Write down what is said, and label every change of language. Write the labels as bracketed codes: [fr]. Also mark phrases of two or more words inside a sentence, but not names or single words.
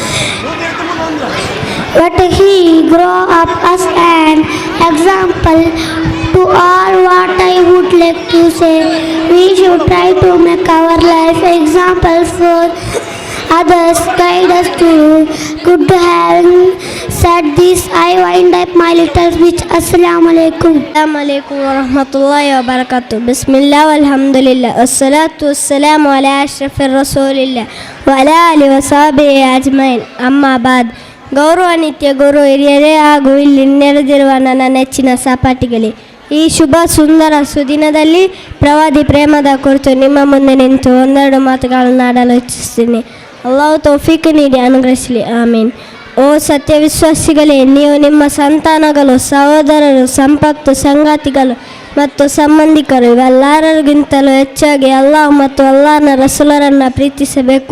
[en] But he grew up as an example to all. What I would like to say, we should try to make our life example for others, guide us to good. Having said this, I wind up my little speech. [ar] السلام عليكم. السلام عليكم ورحمة الله وبركاته. بسم الله والحمد لله. والصلاة والسلام على أشرف رسول الله وعلى آله وصحبه أجمعين. أما بعد. [kn] ಗೌರವಾನ್ವಿತ ಗುರು ಹಿರಿಯರೇ ಹಾಗೂ ಇಲ್ಲಿ ನೆರೆದಿರುವ ನನ್ನ ನೆಚ್ಚಿನ ಸಹಪಾಠಿಗಳೇ, ಈ ಶುಭ ಸುಂದರ ಸುದಿನದಲ್ಲಿ ಪ್ರವಾದಿ ಪ್ರೇಮದ ಕುರಿತು ನಿಮ್ಮ ಮುಂದೆ ನಿಂತು ಒಂದೆರಡು ಮಾತುಗಳನ್ನು ಆಡಲು ಇಚ್ಛಿಸ್ತೀನಿ. ಅಲ್ಲಾಹು ತೌಫೀಕ್ ನೀಡಿ ಅನುಗ್ರಹಿಸಲಿ, ಆಮೀನ್. ಓ ಸತ್ಯವಿಶ್ವಾಸಿಗಳೇ, ನೀವು ನಿಮ್ಮ ಸಂತಾನಗಳು, ಸಹೋದರರು, ಸಂಪತ್ತು, ಸಂಗಾತಿಗಳು ಮತ್ತು ಸಂಬಂಧಿಕರು ಇವೆಲ್ಲರಿಗಿಂತಲೂ ಹೆಚ್ಚಾಗಿ ಅಲ್ಲಾಹ್ ಮತ್ತು ಅಲ್ಲಾಹನ ರಸೂಲರನ್ನು ಪ್ರೀತಿಸಬೇಕು.